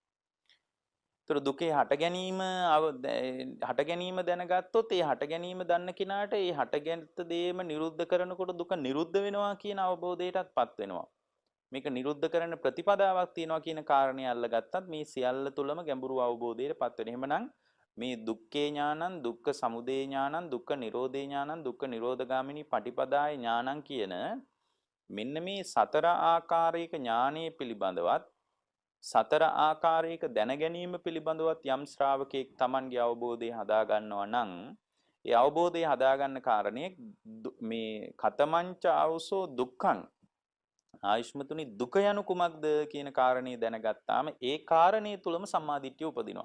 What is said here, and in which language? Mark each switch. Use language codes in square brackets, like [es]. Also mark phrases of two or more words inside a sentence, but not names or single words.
[si] ඒතර දුකේ හට ගැනීම දැනගත්තොත් ඒ හට ගැනීම දන්න කෙනාට ඒ හටගත් දේම නිරුද්ධ කරනකොට දුක නිරුද්ධ වෙනවා කියන අවබෝධයටත්පත් වෙනවා. මේක නිරුද්ධ කරන ප්‍රතිපදාවක් තියෙනවා කියන කාරණේ අල්ලගත්තත් මේ සියල්ල තුළම ගැඹුරු අවබෝධයටපත් වෙනවා. එහෙමනම් මේ [pi] දුක්ඛේ ඥානං දුක්ඛ සමුදය ඥානං දුක්ඛ නිරෝධේ ඥානං දුක්ඛ නිරෝධගාමිනී පටිපදාය ඥානං [si] කියන මෙන්න මේ සතර ආකාරයක ඥානයේ පිළිබඳවත් සතර ආකාරයක දැන ගැනීම පිළිබඳවත් යම් ශ්‍රාවකෙක් Tamanගේ අවබෝධය හදා ගන්නවා නම් ඒ අවබෝධය හදා ගන්න කාරණේ මේ [pi] කතමංච ආවසෝ දුක්ඛං [si] ආයුෂ්මතුනි දුක යනු කුමක්ද කියන කාරණේ දැනගත්තාම ඒ කාරණේ තුලම සම්මාදිට්ඨිය උපදිනවා.